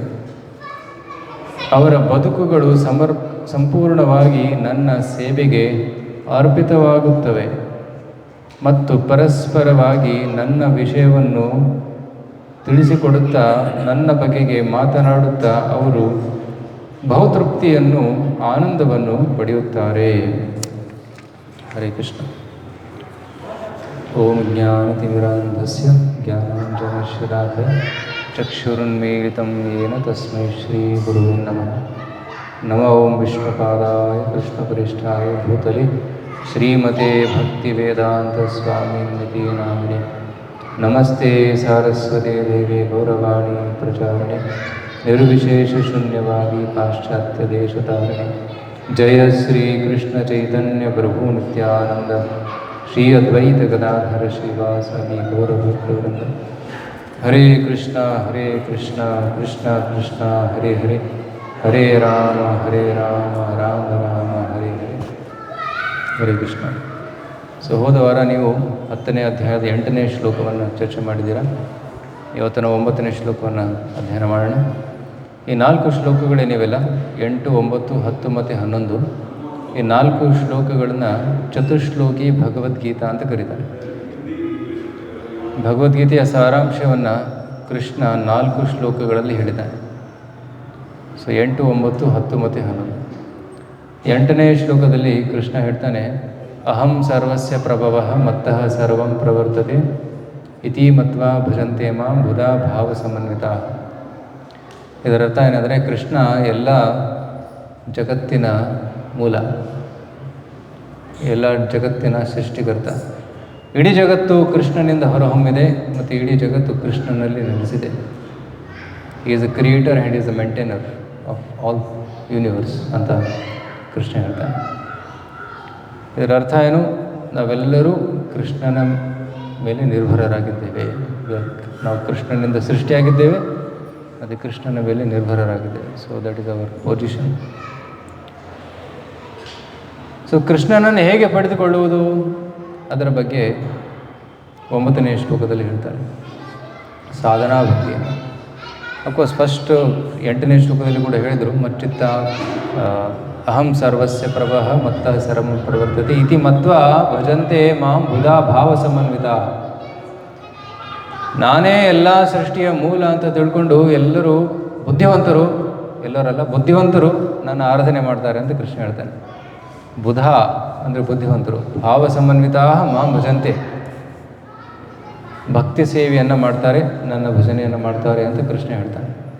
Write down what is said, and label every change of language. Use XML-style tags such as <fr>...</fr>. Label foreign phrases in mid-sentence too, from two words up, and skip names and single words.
<kn>ಅವರ ಬದುಕುಗಳು ಸಂಪೂರ್ಣವಾಗಿ ನನ್ನ ಸೇವೆಗೆ ಅರ್ಪಿತವಾಗುತ್ತವೆ ಮತ್ತು ಪರಸ್ಪರವಾಗಿ ನನ್ನ ವಿಷಯವನ್ನು ತಿಳಿಸಿಕೊಡುತ್ತಾ, ನನ್ನ ಬಗೆಗೆ ಮಾತನಾಡುತ್ತಾ ಅವರು ಬಹುತೃಪ್ತಿಯನ್ನು, ಆನಂದವನ್ನು ಪಡೆಯುತ್ತಾರೆ.</kn> <sa>ಹರೇ ಕೃಷ್ಣ. ಓಂ ಜ್ಞಾನತಿಮಿರಾಂಧಸ್ಯ ಜ್ಞಾನಾಂಜನಶಲಾಕಯ ಚಕ್ಷುರುನ್ಮೀಲಿತಂ ಯೇನ ತಸ್ಮೈ ಶ್ರೀ ಗುರುವೇ ನಮಃ. ನಮೋ ಓಂ ವಿಷ್ಣುಪಾದಾಯ ಕೃಷ್ಣಪ್ರೇಷ್ಠಾಯ ಭೂತಲೆ ಶ್ರೀಮತೆ ಭಕ್ತಿವೇದಾಂತ ಸ್ವಾಮಿನಿತಿ ನಾಮಿನೆ. ನಮಸ್ತೆ ಸಾರಸ್ವತಿ ದೇವಿ ಗೌರವಾಣಿ ಪ್ರಚಾರಣೆ ನಿರ್ವಿಶೇಷ ಶೂನ್ಯವಾಗಿ ಪಾಶ್ಚಾತ್ಯ ದೇಶತಾರಿಣಿ. ಜಯ ಶ್ರೀ ಕೃಷ್ಣ ಚೈತನ್ಯ ಪ್ರಭು ನಿತ್ಯಾನಂದ ಶ್ರೀ ಅದ್ವೈತ ಗದಾಧರ ಶ್ರೀವಾಸವಿ ಗೌರಭಕ್ತವೃಂದ. ಹರೇ ಕೃಷ್ಣ ಕೃಷ್ಣ ಕೃಷ್ಣ ಹರೇ ಹರೇ, ಹರೇ ರಾಮ ರಾಮ ರಾಮ ಹರೇ ಹರೇ. ಹರೇ ಕೃಷ್ಣ.</sa> <kn>ಸೊ ಹೋದ ವಾರ ನೀವು 10ನೇ ಅಧ್ಯಾಯದ 8ನೇ ಶ್ಲೋಕವನ್ನು ಚರ್ಚೆ ಮಾಡಿದ್ದೀರಾ. ಇವತ್ತಿನ 9ನೇ ಶ್ಲೋಕವನ್ನು ಅಧ್ಯಯನ ಮಾಡೋಣ. ಈ 4 ಶ್ಲೋಕಗಳೇನಿವೆಲ್ಲ 8, 9, 10 ಮತ್ತು 11, ಈ 4 ಶ್ಲೋಕಗಳನ್ನು ಚತುಶ್ಲೋಕಿ ಭಗವದ್ಗೀತಾ ಅಂತ ಕರೀತಾರೆ. ಭಗವದ್ಗೀತೆಯ ಸಾರಾಂಶವನ್ನು ಕೃಷ್ಣ 4 ಶ್ಲೋಕಗಳಲ್ಲಿ ಹೇಳಿದ್ದಾನೆ. ಸೊ 8, 9, 10 ಮತ್ತು 11. 8ನೇ ಶ್ಲೋಕದಲ್ಲಿ ಕೃಷ್ಣ ಹೇಳ್ತಾನೆ,</kn> <sa>ಅಹಂ ಸರ್ವಸ್ಯ ಪ್ರಭವಃ ಮತ್ತಃ ಸರ್ವಂ ಪ್ರವರ್ತತೆ ಇತಿ ಮತ್ವಾ ಭಜಂತೆ ಮಾಂ ಬುಧಾ ಭಾವ ಸಮನ್ವಿತಾ.</sa> <kn>ಇದರ ಅರ್ಥ ಏನೆಂದರೆ, ಕೃಷ್ಣ ಎಲ್ಲ ಜಗತ್ತಿನ ಮೂಲ, ಎಲ್ಲ ಜಗತ್ತಿನ ಸೃಷ್ಟಿಕರ್ತ. ಇಡೀ ಜಗತ್ತು ಕೃಷ್ಣನಿಂದ ಹೊರಹೊಮ್ಮಿದೆ ಮತ್ತು ಇಡೀ ಜಗತ್ತು ಕೃಷ್ಣನಲ್ಲಿ ನೆಲೆಸಿದೆ.</kn> <en>he is a creator and is a maintainer of all universe</en> <kn>ಅಂತ ಕೃಷ್ಣ ಹೇಳ್ತಾನೆ. ಇದರ ಅರ್ಥ ಏನು? ನಾವೆಲ್ಲರೂ ಕೃಷ್ಣನ ಮೇಲೆ ನಿರ್ಭರರಾಗಿದ್ದೇವೆ. ನಾವು ಕೃಷ್ಣನಿಂದ ಸೃಷ್ಟಿಯಾಗಿದ್ದೇವೆ, ಅದು ಕೃಷ್ಣನ ಮೇಲೆ ನಿರ್ಭರರಾಗಿದ್ದೇವೆ.</kn> <en>so that is our position.</en> <kn>ಸೊ ಕೃಷ್ಣನನ್ನು ಹೇಗೆ ಪಡೆದುಕೊಳ್ಳುವುದು ಅದರ ಬಗ್ಗೆ 9ನೇ ಶ್ಲೋಕದಲ್ಲಿ ಹೇಳ್ತಾರೆ, ಸಾಧನಾ ಭಕ್ತಿಯನ್ನು.</kn> <en>of course first</en> <kn>8ನೇ ಶ್ಲೋಕದಲ್ಲಿ ಕೂಡ ಹೇಳಿದರು,</kn> <sa>ಮಚ್ಚಿತ್ತ ಅಹಂ ಸರ್ವಸ್ಯ ಪ್ರಭಃ ಮತ್ತಃ ಸರ್ವಂ ಪ್ರವರ್ತತೆ ಇತಿ ಮತ್ವಾ ಭಜಂತೆ ಮಾಂ ಬುಧಾ ಭಾವ ಸಮನ್ವಿತ.</sa> <kn>ನಾನೇ ಎಲ್ಲ ಸೃಷ್ಟಿಯ ಮೂಲ ಅಂತ ತಿಳ್ಕೊಂಡು ಎಲ್ಲರೂ ಬುದ್ಧಿವಂತರು, ಎಲ್ಲರಲ್ಲ ಬುದ್ಧಿವಂತರು ನನ್ನ ಆರಾಧನೆ ಮಾಡ್ತಾರೆ ಅಂತ ಕೃಷ್ಣ ಹೇಳ್ತಾನೆ. ಬುಧ ಅಂದರೆ ಬುದ್ಧಿವಂತರು,</kn> <sa>ಭಾವ ಸಮನ್ವಿತಾ ಮಾಂ ಭಜಂತೆ,</sa> <kn>ಭಕ್ತಿ ಸೇವೆಯನ್ನು ಮಾಡ್ತಾರೆ, ನನ್ನ ಭಜನೆಯನ್ನು ಮಾಡ್ತಾರೆ ಅಂತ ಕೃಷ್ಣ ಹೇಳ್ತಾನೆ.</kn>